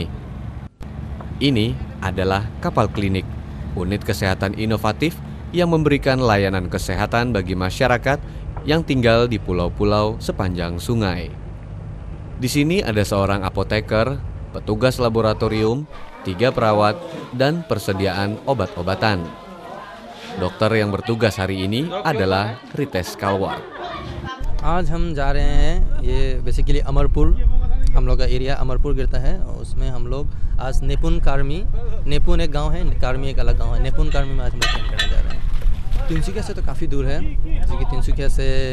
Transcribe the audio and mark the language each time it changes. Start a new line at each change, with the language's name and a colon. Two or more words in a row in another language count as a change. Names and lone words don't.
Indonesian: Ini adalah kapal klinik, unit kesehatan inovatif yang memberikan layanan kesehatan bagi masyarakat yang tinggal di pulau-pulau sepanjang sungai. Di sini ada seorang apoteker, petugas laboratorium, 3 perawat, dan persediaan obat-obatan. Dokter yang bertugas hari ini adalah Ritesh Kalwar.
Hindi: आज हम जा रहे हैं ये बेसिकली अमरपुर हम लोग का एरिया अमरपुर गिरता है उसमें हम लोग आज नेपुन एक गांव है कार्मी एक अलग गांव है नेपुन कार्मी में आज हम लोग कैंप करने जा रहे हैं तिनसुकिया से तो काफ़ी दूर है जैसे कि तिनसुकिया से